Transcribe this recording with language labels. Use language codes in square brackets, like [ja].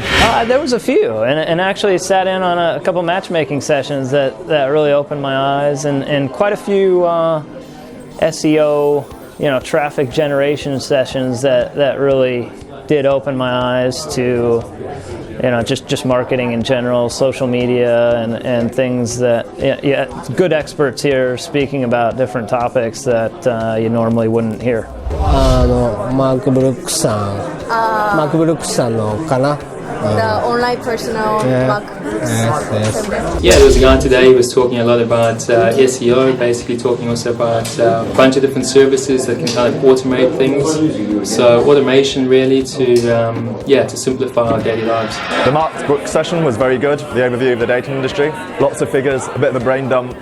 [en] There was a few, and actually sat in on a couple matchmaking sessions that really opened my eyes, and quite a few SEO, traffic generation sessions that really did open my eyes to, just marketing in general, social media, and things that, good experts here speaking about different topics that you normally wouldn't hear. [ja] マーク・ブルックスさんのかな。 [en] The online personal Mark Brooks. Yeah, there was a guy today who was talking a lot about SEO, basically talking also about a bunch of different services that can kind of automate things. So automation really to simplify our daily lives. The Mark Brooks session was very good, the overview of the dating industry. Lots of figures, a bit of a brain dump.